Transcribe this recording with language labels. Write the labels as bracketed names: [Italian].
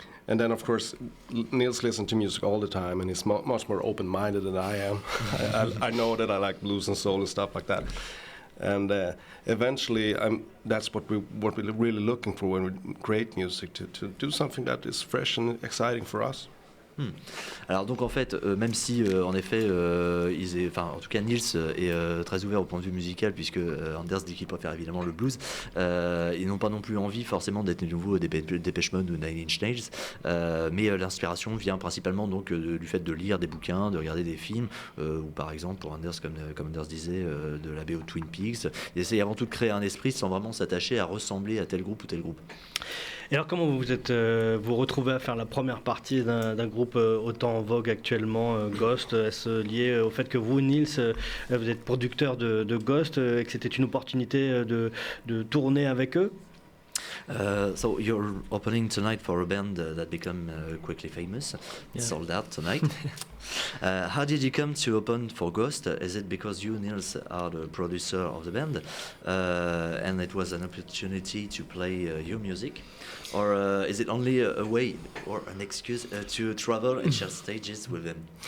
[English] And then, of course, Nils listens to music all the time, and he's much more open-minded than I am. I know that I like blues and soul and stuff like that. And eventually, that's what we're really looking for when we create music, to do something that is fresh and exciting for us. [French] Alors donc en fait, même si en effet, en tout cas Nils est très ouvert au point de vue musical, puisque Anders dit qu'il préfère évidemment le blues, ils n'ont pas non plus envie forcément d'être de nouveau des Depeche Mode ou Nine Inch Nails, mais l'inspiration vient principalement donc du fait de lire des bouquins, de regarder des films, ou par exemple pour Anders, comme Anders disait, de la BO Twin Peaks. Il essaie avant tout de créer un esprit sans vraiment s'attacher à ressembler à tel groupe ou tel groupe. Et alors comment vous retrouvez à faire la première partie d'un groupe autant en vogue actuellement, Ghost? Est-ce lié au fait que vous, Nils, vous êtes producteur de Ghost, et que c'était une opportunité de tourner avec eux? [English] So you're opening tonight for a band that become quickly famous. Yeah. Sold out tonight. How did you come to open for Ghost? Is it because you, Niels, are the producer of the band, and it was an opportunity to play your music, or is it only a way or an excuse to travel and share stages with them?